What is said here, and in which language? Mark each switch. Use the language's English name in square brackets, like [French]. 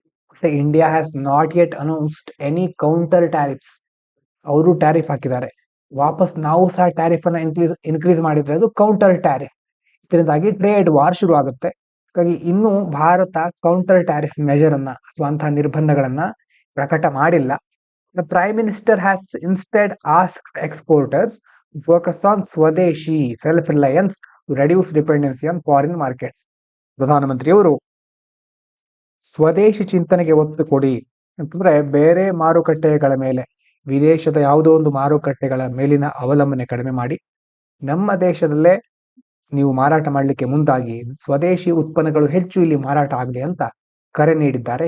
[English] ಮತ್ತೆ India has not yet announced any counter tariffs. [Kannada] ಅವರು tariff ಹಾಕಿದ್ದಾರೆ. ವಾಪಸ್ ನಾವು ಸಹ ಟ್ಯಾರಿಫ್ ಅನ್ನ ಇನ್ಕ್ರೀಸ್ ಮಾಡಿದ್ರೆ ಅದು ಕೌಂಟರ್ ಟ್ಯಾರಿಫ್. ಇದರಿಂದಾಗಿ ಟ್ರೇಡ್ ವಾರ್ ಶುರು ಆಗುತ್ತೆ. ಹಾಗಾಗಿ ಇನ್ನು ಭಾರತ ಕೌಂಟರ್ ಟ್ಯಾರಿಫ್ ಮೆಜರ್ ಅನ್ನ ಅಥವಾ ಅಂತಹ ನಿರ್ಬಂಧಗಳನ್ನ ಪ್ರಕಟ ಮಾಡಿಲ್ಲ. [English] The Prime Minister has instead asked exporters to focus on Swadeshi self-reliance to reduce dependency on foreign markets. [Kannada] ಪ್ರಧಾನಮಂತ್ರಿಯವರು ಸ್ವದೇಶಿ ಚಿಂತನೆಗೆ ಒತ್ತು ಕೊಡಿ ಅಂತಂದ್ರೆ, ಬೇರೆ ಮಾರುಕಟ್ಟೆಗಳ ಮೇಲೆ, ವಿದೇಶದ ಯಾವುದೋ ಒಂದು ಮಾರುಕಟ್ಟೆಗಳ ಮೇಲಿನ ಅವಲಂಬನೆ ಕಡಿಮೆ ಮಾಡಿ ನಮ್ಮ ದೇಶದಲ್ಲೇ ನೀವು ಮಾರಾಟ ಮಾಡಲಿಕ್ಕೆ ಮುಂದಾಗಿ ಸ್ವದೇಶಿ ಉತ್ಪನ್ನಗಳು ಹೆಚ್ಚು ಇಲ್ಲಿ ಮಾರಾಟ ಆಗಲಿ ಅಂತ ಕರೆ ನೀಡಿದ್ದಾರೆ.